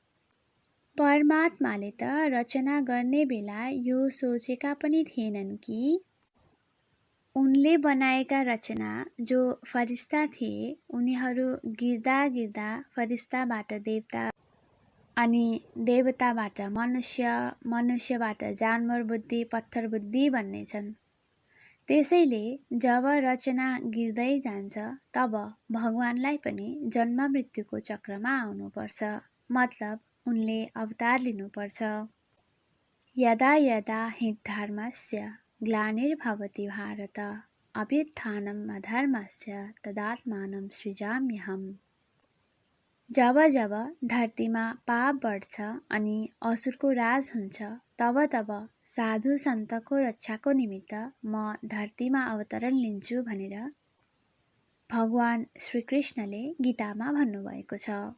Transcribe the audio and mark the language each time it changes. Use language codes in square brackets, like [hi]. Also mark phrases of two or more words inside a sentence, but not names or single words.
[ne] परमात्माले त रचना गर्ने बेला यो सोचेका पनि थिएनन् कि उनले बनाएका रचना जो फरिस्ता थिए उनीहरू गिर्दा गिर्दा फरिस्ताबाट देवता अनि देवताबाट मनुष्य, मनुष्यबाट जानवर बुद्धि, पत्थर बुद्धि बन्नेछन्। त्यसैले जब रचना गिर्दै जान्छ तब भगवानलाई पनि जन्म मृत्युको चक्रमा आउनुपर्छ, मतलब उनले अवतार लिनुपर्छ। [sa] यदा यदा हि धर्मस्य ग्लानिर्भवति भारत अभ्युत्थानम् अधर्मस्य तदात्मानं सृजाम्यहम्। [ne] जब जब धरतीमा पाप बढ्छ अनि असुरको राज हुन्छ तब तब साधु सन्तको रक्षाको निमित्त म धरतीमा अवतरण लिन्छु भनेर भगवान श्रीकृष्णले गीतामा भन्नुभएको छ।